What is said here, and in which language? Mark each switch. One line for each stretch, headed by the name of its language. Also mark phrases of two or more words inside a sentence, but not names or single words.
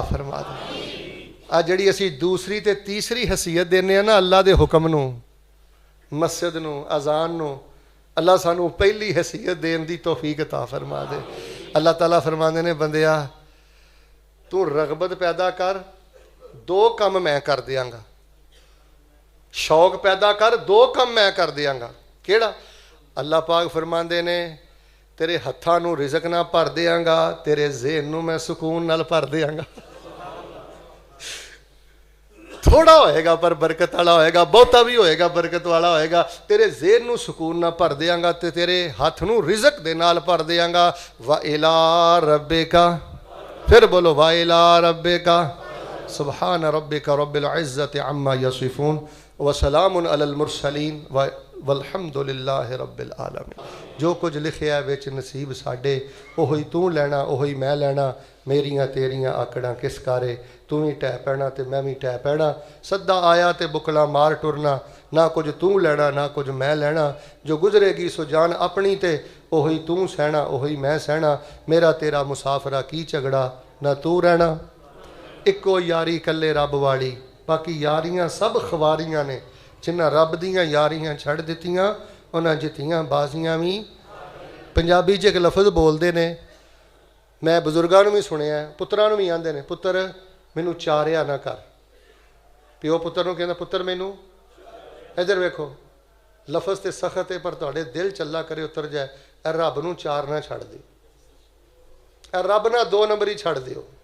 Punjabi: فرما دے آ جڑی اسی دوسری تے تیسری حیثیت دینے ہیں نا اللہ دے حکم نو مسجد نو اذان نو اللہ سانو پہلی حیثیت دین دی توفیق عطا فرما دے اللہ تعالیٰ فرماندے نے بندیا تو رغبت پیدا کر 2 کم میں کر دیاں گا شوق پیدا کر 2 کم میں کر دیاں گا کیڑا اللہ پاک فرماندے نے تیرے ہتھاں نو رزق نہ بھر دیاں گا تیرے ذہن نو میں سکون نال بھر دیاں گا تھوڑا ہوئے گا پر برکت والا ہوئے گا بہتا بھی ہوئے گا برکت والا ہوئے گا تیرے ذہن نو سکون نہ بھر دیاں گا تے تیرے ہاتھ نو رزق دے نال بھر دیاں
Arabic: گا وَإِلَىٰ رَبِّكَ
Punjabi: پھر بولو
Arabic: وَإِلَىٰ رَبِّكَ سبحان ربک رب العزت عما یصفون وسلام علی المرسلین والحمد للہ رب العالمین
Punjabi: جو کچھ لکھیا ہے وچ نصیب ساڈے اوہی تو لینا اوہی میں لینا میریاں تیریاں آکڑاں کس کارے تو ہی ٹہ پینا تے میں بھی ٹہ پینا سدا آیا تے بکلا مار ٹرنا نہ کچھ تو لینا نہ کچھ میں لینا جو گزرے گی سو جان اپنی تے اوہی تو سہنا اوہی میں سہنا میرا تیرا مسافرہ کی جھگڑا نہ تو رہنا ایکو یاری کلے رب والی باقی یاریاں سب خواریاں نے ਜਿਨ੍ਹਾਂ ਰੱਬ ਦੀਆਂ ਯਾਰੀਆਂ ਛੱਡ ਦਿੱਤੀਆਂ ਉਹਨਾਂ ਜਿੱਤੀਆਂ ਬਾਜ਼ੀਆਂ ਵੀ। ਪੰਜਾਬੀ 'ਚ ਇੱਕ ਲਫ਼ਜ਼ ਬੋਲਦੇ ਨੇ, ਮੈਂ ਬਜ਼ੁਰਗਾਂ ਨੂੰ ਵੀ ਸੁਣਿਆ, ਪੁੱਤਰਾਂ ਨੂੰ ਵੀ ਆਂਦੇ ਨੇ, ਪੁੱਤਰ ਮੈਨੂੰ ਚਾਰਿਆ ਨਾ ਕਰ। ਪਿਓ ਪੁੱਤਰ ਨੂੰ ਕਹਿੰਦਾ ਪੁੱਤਰ ਮੈਨੂੰ, ਇੱਧਰ ਵੇਖੋ ਲਫ਼ਜ਼ ਤੇ ਸਖਤ ਹੈ ਪਰ ਤੁਹਾਡੇ ਦਿਲ ਚੱਲਾ ਕਰੇ ਉਤਰ ਜਾਏ, ਇਹ ਰੱਬ ਨੂੰ ਚਾਰ ਨਾ ਛੱਡ ਦਿਓ, ਇਹ ਰੱਬ ਨਾਲ 2 ਨੰਬਰ ਹੀ ਛੱਡ ਦਿਓ।